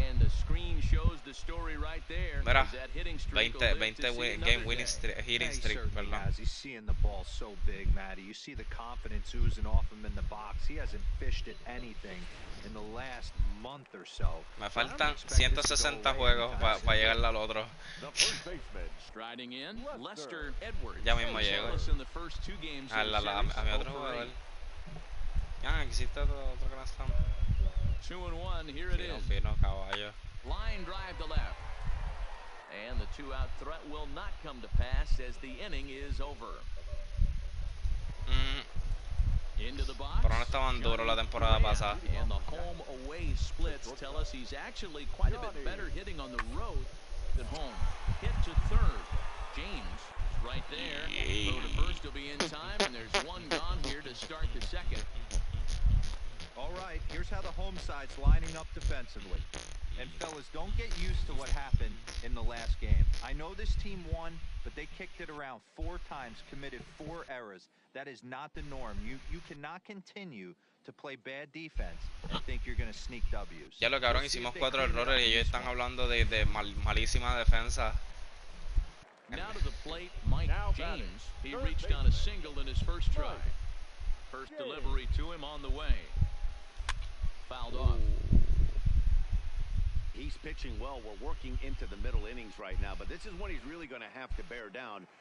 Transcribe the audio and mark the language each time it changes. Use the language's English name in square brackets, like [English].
[English] And the screen shows the story right there. [Spanish] Mira, [English] 20 game winning streak, hitting streak, [Spanish] perdón. [English] He's seeing the ball so big, Matty. You see the confidence oozing off him in the box. He hasn't fished at anything in the last month or so. [Spanish] Me faltan 160 juegos para llegar al otro. [English] Striding in, Lester Edwards. [Spanish] Ya mismo llego. A mi otro jugador. Ya, existe otro Grand Slam. [English] 2-1, here it is. [Spanish] Fino, caballo. [English] Line drive to left. And the 2-out threat will not come to pass as the inning is over. Into the box. [Spanish] Pero no estaban duros la temporada pasada. [English] And the home-away splits tell us he's actually quite a bit better hitting on the road than home. Hit to third. James right there. Throw to first will be in time, and there's one gone here to start the 2nd. All right, here's how the home side's lining up defensively. And fellas, don't get used to what happened in the last game. I know this team won, but they kicked it around 4 times, committed 4 errors. That is not the norm. You cannot continue to play bad defense and think you're going to sneak W's. [Spanish] Ya lo cabrón, hicimos 4 errores y ellos están hablando de malísima defensa. [English] Now to the plate, Mike James. He reached on a single in his first try. First delivery to him on the way. Fouled off. He's pitching well. We're working into the middle innings right now, but this is when he's really going to have to bear down.